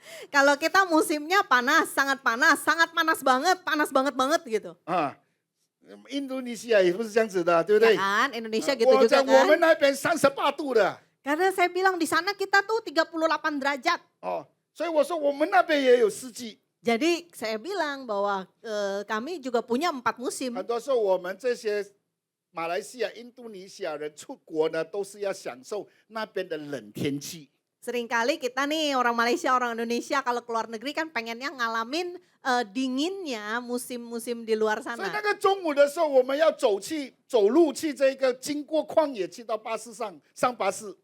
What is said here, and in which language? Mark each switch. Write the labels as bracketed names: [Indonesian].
[Indonesian] Kalau kita musimnya panas sangat panas banget banget gitu. [Chinese] 啊，印度尼西亚也不是这样子的，对不对？ [Indonesian] Kan Indonesia gitu [Chinese] 我 [Indonesian] juga [Chinese] 在我们那边38度的 [Indonesian] Karena saya bilang di sana kita tuh 38 derajat. [Chinese] 哦，所以我说我们那边也有四季。 [Indonesian] Jadi saya bilang bahwa kami juga punya 4 musim. [Chinese] 很多时候我们这些马来西亚、印度尼西亚人出国呢，都是要享受那边的冷天气。 [Indonesian] Seringkali kita nih orang Malaysia, orang Indonesia kalau keluar negeri kan pengennya ngalamin dinginnya musim-musim di luar [Chinese] 所以 [Indonesian] sana. [Chinese] 那个中午的时候，我们要走路去这个经过旷野，去到巴士上巴士。